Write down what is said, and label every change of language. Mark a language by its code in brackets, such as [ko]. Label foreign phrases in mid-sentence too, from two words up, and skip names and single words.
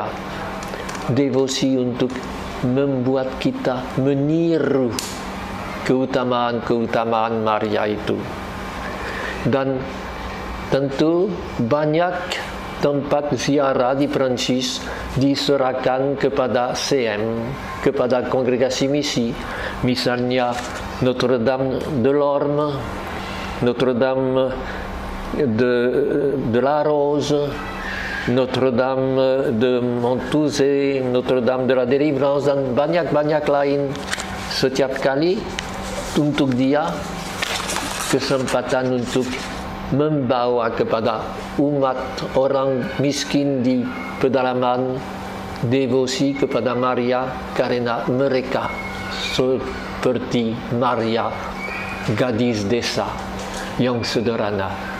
[id] Devosi untuk membuat kita meniru keutamaan-keutamaan Maria itu. Dan tentu banyak tempat ziarah di Perancis diserahkan kepada CM, kepada kongregasi misi. Misalnya Notre-Dame de Lorme, Notre-Dame de la Rose, Notre-Dame de Montouzé, Notre-Dame de la Délivrance, dan banyak-banyak lain. Setiap kali untuk dia kesempatan untuk membawa kepada umat orang miskin di pedalaman devosi kepada Maria, karena mereka seperti Maria, gadis desa yang sederhana.